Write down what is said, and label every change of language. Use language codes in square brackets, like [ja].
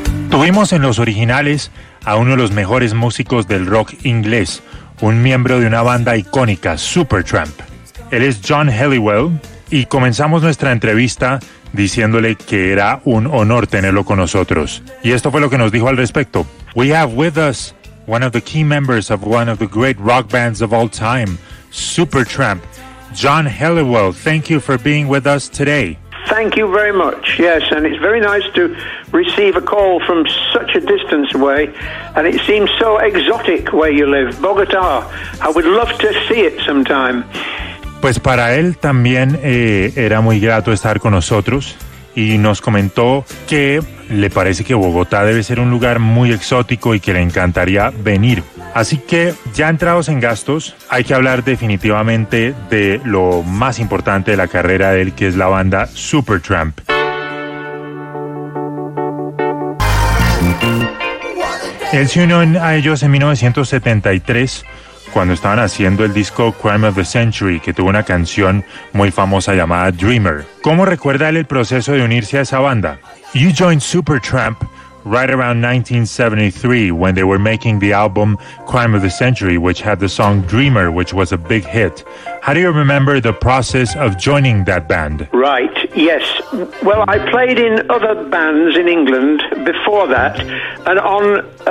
[es] Tuvimos en los originales a uno de los mejores músicos del rock inglés, un miembro de una banda icónica, Supertramp. Él es John Helliwell y comenzamos nuestra entrevista diciéndole que era un honor tenerlo con nosotros. Y esto fue lo que nos dijo al respecto. [en] We have with us one of the key members of one of the great rock bands of all time, Supertramp, John Helliwell. Thank you for being with us today. Thank you very much. Yes, and it's very nice to receive a call from such a distance away, and it seems so exotic where you live, Bogotá. I would love to see it sometime. [es] Pues para él también era muy grato estar con nosotros y nos comentó que le parece que Bogotá debe ser un lugar muy exótico y que le encantaría venir. Así que ya entrados en gastos, hay que hablar definitivamente de lo más importante de la carrera de él, que es la banda Supertramp. Él se unió a ellos en 1973, cuando estaban haciendo el disco Crime of the Century, que tuvo una canción muy famosa llamada Dreamer. ¿Cómo recuerda él el proceso de unirse a esa banda? [en] You joined Supertramp right around 1973 when they were making the album Crime of the Century, which had the song Dreamer, which was a big hit. How do you remember the process of joining that band? Right, yes. Well, I played in other bands in England before that, and on